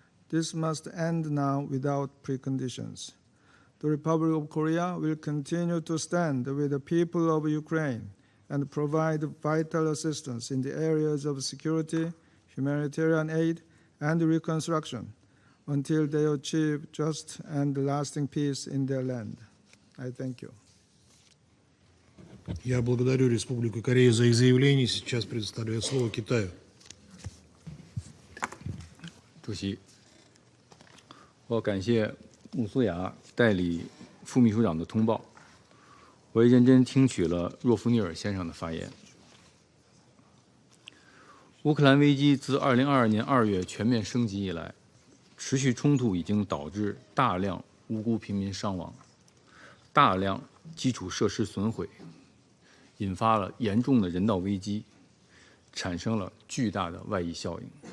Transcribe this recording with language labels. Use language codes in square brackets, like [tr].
[en] This must end now without preconditions. The Republic of Korea will continue to stand with the people of Ukraine and provide vital assistance in the areas of security, humanitarian aid, and reconstruction until they achieve just and lasting peace in their land. I thank you. [ru] Я благодарю Республику Корея за их заявление. Сейчас предоставляю слово Китаю. [zh] 主席，我感谢穆苏雅代理副秘书长的通报，我也认真听取了若夫尼尔先生的发言。乌克兰危机自2022年2月全面升级以来，持续冲突已经导致大量无辜平民伤亡，大量基础设施损毁，引发了严重的人道危机，产生了巨大的外溢效应。